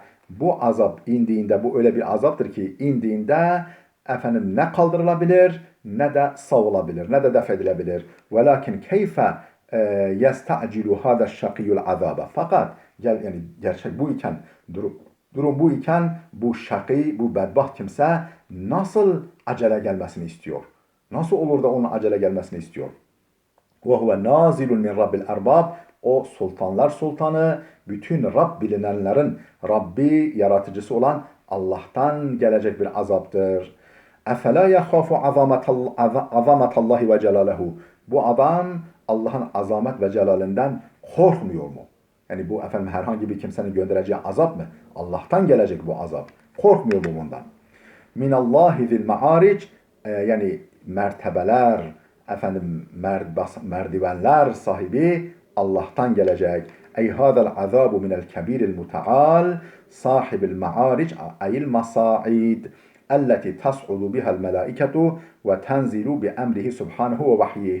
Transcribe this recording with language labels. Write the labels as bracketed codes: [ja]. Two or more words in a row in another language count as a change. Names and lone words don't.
[tr] Bu azap indiğinde, bu öyle bir azaptır ki indiğinde efendim ne kaldırılabilir ne de savulabilir, ne de def edilebilir. [ar] ولكن كيف يستعجل هذا الشقي العذاب. [tr] Fakat yani gerçek bu iken, durum bu iken bu şakî, bu bedbaht kimse nasıl acele gelmesini istiyor? Nasıl olur da onun acele gelmesini istiyor? [ar] وَهُوَ نَازِلٌ مِنْ رَبِّ الْاَرْبَابِ. [tr] O sultanlar sultanı, bütün Rab bilinenlerin Rabbi, yaratıcısı olan Allah'tan gelecek bir azaptır. [ar] اَفَلَا يَخَافُ عَظَمَةَ اللّٰهِ وَجَلَالَهُ. [tr] Bu adam Allah'ın azamet ve celalinden korkmuyor mu? Yani bu efendim herhangi bir kimsenin göndereceği azap mı? Allah'tan gelecek bu azap. Korkmuyor mu bundan? [ar] مِنَ اللّٰهِ ذِي الْمَعَارِجِ. [tr] Yani mertebeler, efendim merdivenler sahibi Allah'tan gelecek. [ar] أي هذا العذاب من الكبير المتعال صاحب المعارج أي المصاعد التي تصعد بها الملائكة وتنزل بأمره سبحانه ووحيه.